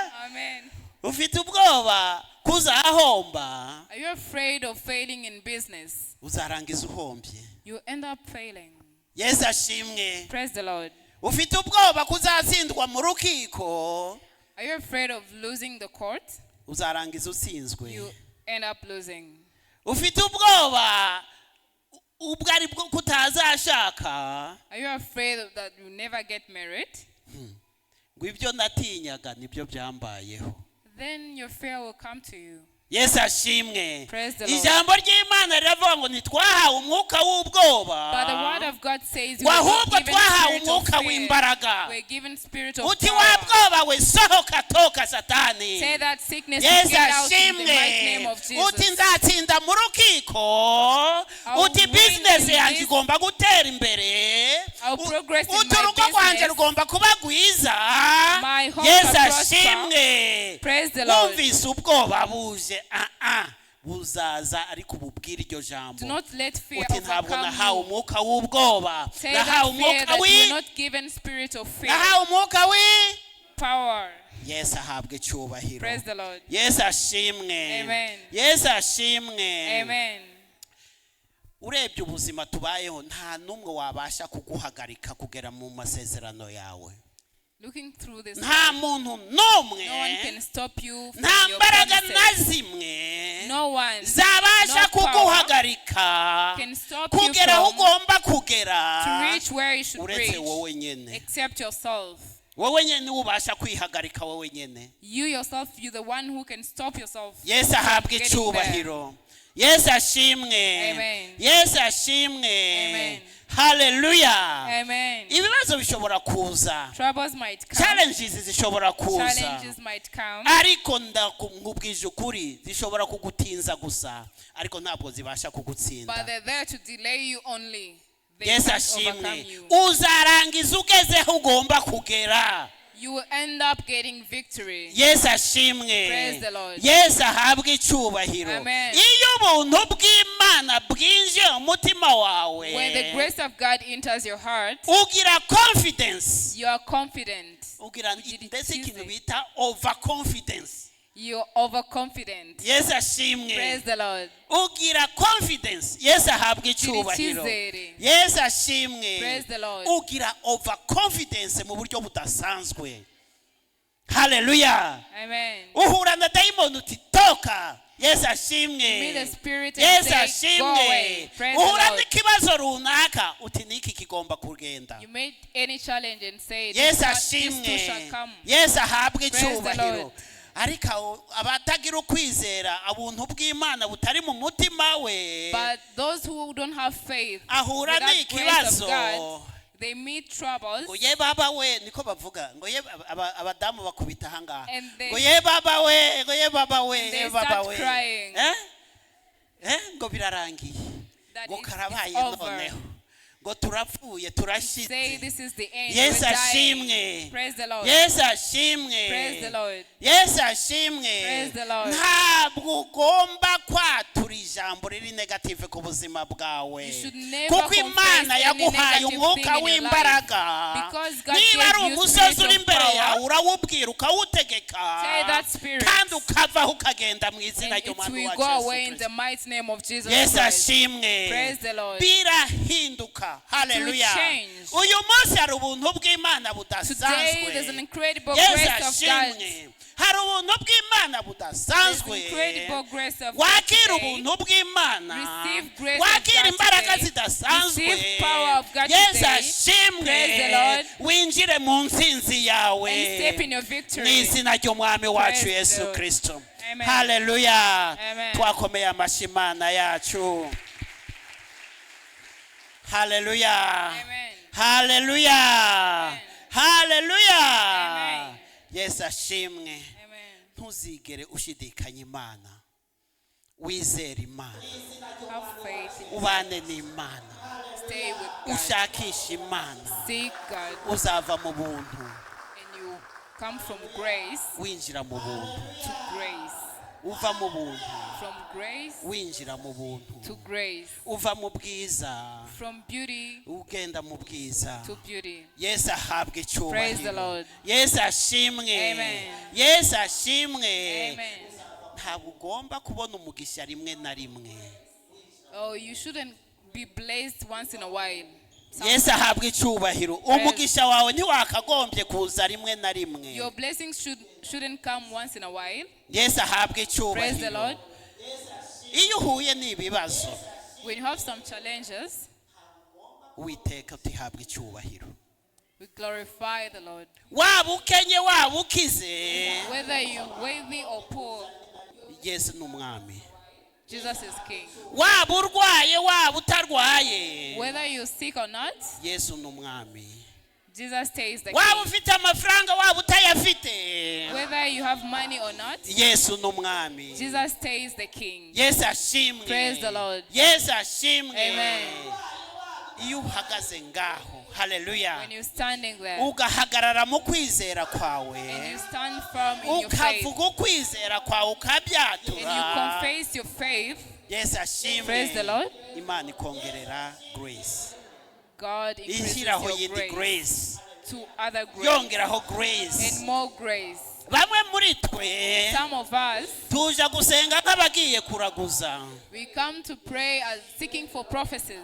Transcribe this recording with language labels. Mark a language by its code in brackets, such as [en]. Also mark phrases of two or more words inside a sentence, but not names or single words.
[rw] Amen. Ufite ubwoba kuzahomba? [en] Are you afraid of failing in business? [rw] Uzarangiza uhombye. [en] You end up failing. [rw] Yes, ashimwe. [en] Praise the Lord. [rw] Ufite ubwoba kuzatsindwa mu rukiko? [en] Are you afraid of losing the court? [rw] Uzarangiza utsinzwe. [en] You end up losing. [rw] Ufite ubwoba ubwo ari bwo kutazashaka? [en] Are you afraid that you never get married? [rw] Ngo ibyo natinyaga nibyo byambayeho. [en] Then your fear will come to you. [rw] Yes, ashimwe. [en] Praise the Lord. [rw] Ijambo ry'Imana riravuga ngo ntitwahawe umwuka w'ubwoba. [en] But the word of God says we are given spirit of fear. [rw] Uti wabwoba we sohoka toka satani. [en] Say that sickness is get out in the mighty name of Jesus. [rw] Uti nzatsinda mu rukiko. Uti business yanjye igomba gutera imbere. Uti urugo rwanjye rugomba kuba rwiza. Yes, ashimwe. [en] Praise the Lord. [rw] Numvise ubwoba buje. Buzaza ariko ububwira iryo jambo. [en] Do not let fear [rw] uti ntabwo [en] overcome [rw] nahawe [en] you. [rw] umwuka w'ubwoba. [en] Say that fear that you are not given spirit of fear. [rw] Nahawe umwuka [en] power. [rw] Yes, ahabwe cyubahiro. [en] Praise the Lord. [rw] Yes, ashimwe. Amen. Yes, ashimwe. Amen. Urebye ubuzima tubayeho nta numwe wabasha kuguhagarika kugera mu masezerano yawe. [en] Looking through this, [rw] nta muntu nomwe, [en] no one can stop you from [rw] nta [en] your [rw] mbaraga [en] promises. [rw] na zimwe [en] No one, [rw] zabasha [en] no [rw] kuguhagarika [en] can stop you [rw] kugera aho [en] from [rw] ugomba kugera [en] to reach where you should [rw] uretse [en] reach, [rw] wowe nyene. [en] except yourself. [rw] Wowe nyene ubasha kwihagarika wowe nyene. [en] You yourself, you're the one who can stop yourself. [rw] Yes, ahabwe icyubahiro. Yes, ashimwe. Amen. Yes, ashimwe. Amen. Hallelujah. Amen. Ibibazo bishobora kuza. [en] Troubles might come. [rw] Challenges zishobora kuza. [en] Challenges might come. [rw] Ariko ndakubwije ukuri zishobora kugutinza gusa ariko ntabwo zibasha kugutsinda. [en] But they're there to delay you only. They Yes, can't [rw] ashimwe. [en] overcome you. [rw] Uzarangiza ugezeho ugomba kugera. [en] You will end up getting victory. [rw] Yes, ashimwe. [en] Praise the Lord. [rw] Yes, ahabwe icyubahiro. Amen. Iyo ubuntu bw'Imana bwinjiye umutima wawe, [en] When the grace of God enters your heart, [rw] ugira confidence. [en] you are confident. [rw] Ugira ndetse ikintu bita overconfidence. [en] You're overconfident. [rw] Yes, ashimwe. [en] Praise the Lord. [rw] Ugira confidence. Yes, ahabwe icyubahiro. Icyizere. Yes, ashimwe. [en] Praise the Lord. [rw] Ugira overconfidence mu buryo budasanzwe. Hallelujah. Amen. Uhura na daimon uti toka. Yes, ashimwe. [en] Meet the spirit and Yes, say, go away. [rw] ashimwe. [en] Praise the [rw] Uhura [en] Lord. [rw] n'ikibazo runaka uti niki kigomba kugenda. [en] You made any challenge and say, Yes, this too shall [rw] ashimwe. [en] come. [rw] Yes, ahabwe [en] Praise the [rw] icyubahiro. [en] Lord. [rw] ariko abatagira ukwizera ubuntu bw'Imana butari mu mutima we [en] But those who don't have faith, [rw] ahura [en] without grace [rw] n'ikibazo [en] of God, they meet troubles. [rw] ngo ye baba we niko bavuga ngo ye abadamu bakubita ahangaha [en] And they- [rw] ngo ye baba we ngo ye baba we [en] And they [rw] ye baba [en] start [rw] we [en] crying. [rw] ngo birarangiye [en] That [rw] ngo [en] it's [rw] karabaye [en] over. [rw] noneho ngo turapfuye [en] Say [rw] turashitse [en] this is the end. Yes, We're [rw] ashimwe. [en] dying. Praise the Lord. [rw] Yesu ashimwe [en] Praise the Lord. [rw] Yesu ashimwe [en] Praise the Lord. [rw] ntabwo ugomba kwatura ijambo riri negative ku buzima bwawe [en] You should never [rw] kuko [en] confess [rw] Imana [en] any [rw] yaguhaye [en] negative [rw] umwuka [en] thing in your [rw] w'imbaraga [en] life. Because God [rw] niba [en] gave [rw] ari [en] you [rw] umusozi [en] spirit [rw] uri [en] of [rw] imbere [en] power, [rw] yawe urawubwira ukawutegeka [en] say that spirit, [rw] kandi ukavaho ukagenda mu izina [en] and it [rw] ry'umwami [en] will [rw] wacu [en] go [rw] Yesu [en] away in [rw] Kristo [en] the mighty name of Jesus [rw] Yesu [en] Christ. [rw] ashimwe [en] Praise the Lord. [rw] birahinduka haleluya [en] change. [rw] uyu munsi hari ubuntu bw'Imana [en] Today there's an [rw] budasanzwe [en] incredible [rw] Yesu [en] grace of God. [rw] ashimwe hari ubuntu bw'Imana [en] There's [rw] budasanzwe [en] incredible grace of God [rw] wakira [en] today. [rw] ubuntu bw'Imana [en] Receive grace of [rw] wakira [en] God [rw] imbaraga [en] today. [rw] zidasanzwe [en] Receive power of God [rw] Yesu [en] today. [rw] ashimwe [en] Praise the Lord. [rw] winjire mu ntsinzi yawe [en] And step in your victory. [rw] mu izina ry'umwami wacu [en] Praise the [rw] Yesu [en] Lord. [rw] Kristo [en] Amen. [rw] haleluya [en] Amen. [rw] twakomeye amashyi Imana yacu haleluya [en] Amen. [rw] haleluya [en] Amen. [rw] haleluya [en] Amen. [rw] Yesu ashimwe [en] Amen. [rw] ntuzigere ushidikanya Imana wizere Imana [en] Have faith. [rw] ubane n'Imana [en] Stay with God. [rw] ushakisha Imana [en] Seek God. [rw] uzava mu buntu [en] And you come from grace [rw] winjira mu buntu [en] to grace. [rw] uva mu buntu [en] From grace [rw] winjira mu buntu [en] to grace. [rw] uva mu bwiza [en] From beauty [rw] ugenda mu bwiza [en] to beauty. [rw] Yesu ahabwa [en] Praise the [rw] icyubahiro [en] Lord. [rw] Yesu ashimwe [en] Amen. [rw] Yesu ashimwe [en] Amen. [rw] ntabwo ugomba kubona umugisha rimwe na rimwe [en] Oh, you shouldn't be blessed once in a while. [rw] Yesu ahabwa icyubahiro umugisha wawe ntiwakagombye kuza rimwe na rimwe [en] Your blessings shouldn't come once in a while. [rw] Yesu ahabwa [en] Praise the [rw] icyubahiro [en] Lord. [rw] iyo uhuye n'ibibazo [en] When you have some challenges, [rw] Uwiteka utihabwa icyubahiro [en] we glorify the Lord. [rw] waba ukenye waba ukize [en] Whether you're wealthy or poor, [rw] Yesu ni umwami [en] Jesus is King. [rw] waba urwaye waba utarwaye [en] Whether you're sick or not, [rw] Yesu ni umwami [en] Jesus stays the [rw] waba [en] King. [rw] ufite amafaranga waba utayafite [en] Whether you have money or not, [rw] Yesu ni umwami [en] Jesus stays the King. [rw] Yesu ashimwe [en] Praise the Lord. [rw] Yesu ashimwe [en] Amen. [rw] iyo uhagaze ngaho haleluya [en] When you're standing there [rw] ugahagarara mu kwizera [en] and [rw] kwawe [en] you stand firm in your faith [rw] ukavuga ukwizera kwawe [en] and you [rw] ukabyatura [en] confess your faith, [rw] Yesu ashimwe [en] Praise the Lord. [rw] Imana ikongerera grace [en] God increases [rw] ishyiraho [en] your [rw] yindi [en] grace grace to other grace [rw] yongeraho grace [en] and more grace. [rw] bamwe muri twe [en] Some of us, [rw] tuje gusenga nk'abagiye kuraguza [en] we come to pray as seeking for prophecies.